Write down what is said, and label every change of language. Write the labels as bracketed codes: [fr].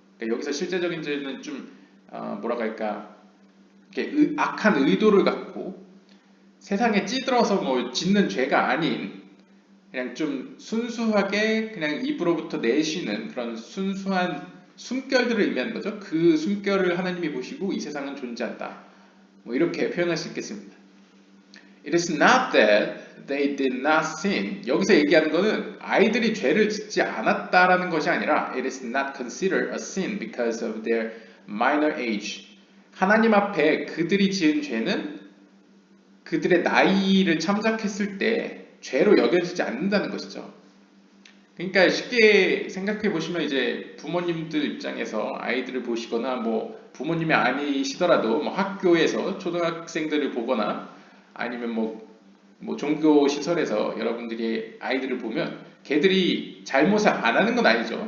[ko] 그러니까 여기서 실제적인 죄는 좀 뭐라고 할까 이렇게 악한 의도를 갖고 세상에 찌들어서 뭐 짓는 죄가 아닌 그냥 좀 순수하게 그냥 입으로부터 내쉬는 그런 순수한 숨결들을 의미하는 거죠. 그 숨결을 하나님이 보시고 이 세상은 존재한다. 뭐 이렇게 표현할 수 있겠습니다. [en] It is not that they did not sin. [ko] 여기서 얘기하는 거는 아이들이 죄를 짓지 않았다라는 것이 아니라 [en] It is not considered a sin because of their minor age. [ko] 하나님 앞에 그들이 지은 죄는 그들의 나이를 참작했을 때 죄로 여겨지지 않는다는 것이죠. 그러니까 쉽게 생각해 보시면 이제 부모님들 입장에서 아이들을 보시거나 뭐 부모님이 아니시더라도 뭐 학교에서 초등학생들을 보거나 아니면 뭐 종교 시설에서 여러분들이 아이들을 보면 걔들이 잘못을 안 하는 건 아니죠.